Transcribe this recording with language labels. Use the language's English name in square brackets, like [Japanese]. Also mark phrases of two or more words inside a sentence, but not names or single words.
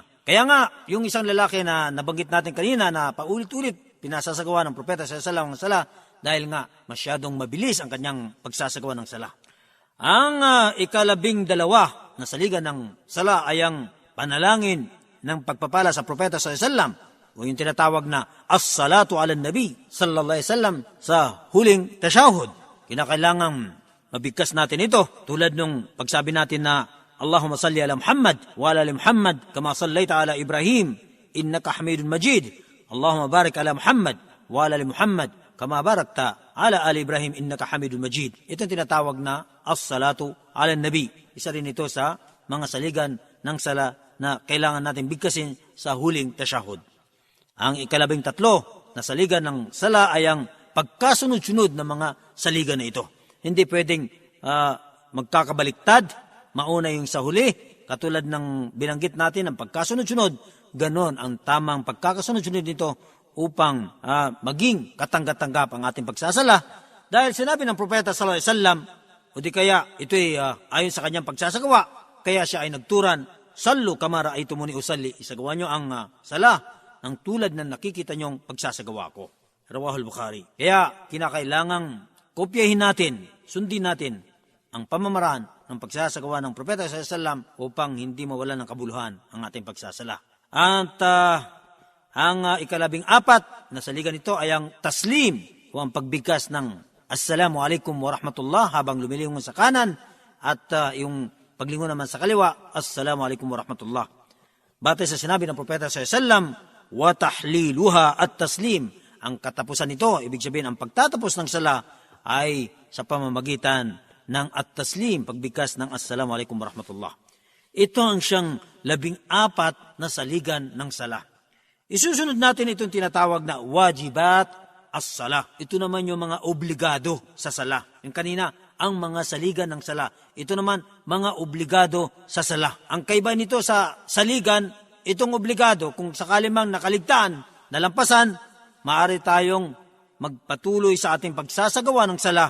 [Filipino] Kaya nga, yung isang lalaki na nabanggit natin kanina na paulit-ulit pinasasagawa ng propeta sa sala ng sala dahil nga masyadong mabilis ang kanyang pagsasagawa ng sala. Ang ikalabing dalawa na saligan ng sala ay ang panalangin ng pagpapala sa propeta [Arabic] صلى الله عليه وسلم [Filipino] o yung tinatawag na [Arabic] الصلاة على النبي صلى الله عليه وسلم [Filipino] sa huling tashahud. Kinakailangang mabigkas natin ito tulad nung pagsabi natin na [Arabic] اللهم صل على محمد وعلى آل محمد كما صليت على إبراهيم إنك حميد مجيد. اللهم بارك على محمد وعلى آل محمد كما باركت على آل إبراهيم إنك حميد مجيد. [Filipino] Ito ang tinatawag na [Arabic] الصلاة على النبي. [Filipino] Isa rin ito sa mga saligan ng sala na kailangan natin bigkasin sa huling tashahud. Ang ikalabing tatlo na saligan ng sala ay ang pagkasunod-sunod ng mga saligan na ito. Hindi pwedeng magkakabaliktad, mauna yung sa huli, katulad ng binanggit natin ang pagkasunod-sunod, ganon ang tamang pagkakasunod-sunod nito upang maging katanggap-tanggap ang ating pagsasala. Dahil sinabi ng propeta [Arabic] صلى الله عليه وسلم, [Filipino] o di kaya ito'y ayon sa kanyang pagsasagawa, kaya siya ay nagturan, [Arabic] صلوا كما رأيتموني أصلي, [Filipino] isagawa nyo ang sala ng tulad na nakikita nyong pagsasagawa ko. [Arabic] رواه البخاري. [Filipino] Kaya kinakailangang kopyahin natin, sundin natin ang pamamaraan ng pagsasagawa ng propeta [Arabic] صلى الله عليه وسلم [Filipino] upang hindi mawalan ng kabuluhan ang ating pagsasala. At ang ikalabing apat na saligan nito ay ang taslim o ang pagbigkas ng [Arabic] السلام عليكم ورحمة الله [Filipino] habang lumilingon sa kanan at yung paglingon naman sa kaliwa, [Arabic] السلام عليكم ورحمة الله. [Filipino] Batay sa sinabi ng propeta [Arabic] صلى الله عليه وسلم، وتحليلها التسليم. [Filipino] Ang katapusan nito, ibig sabihin ang pagtatapos ng sala ay sa pamamagitan ng at-taslim, pagbigkas ng [Arabic] السلام عليكم ورحمة الله. [Filipino] Ito ang siyang 14 na saligan ng sala. Isusunod natin itong tinatawag na [Arabic] واجبات الصلاة. [Filipino] Ito naman yung mga obligado sa sala. Yung kanina, ang mga saligan ng sala. Ito naman, mga obligado sa sala. Ang kaiba nito sa saligan, itong obligado, kung sakali mang nakaligtaan, nalampasan, maaari tayong magpatuloy sa ating pagsasagawa ng sala.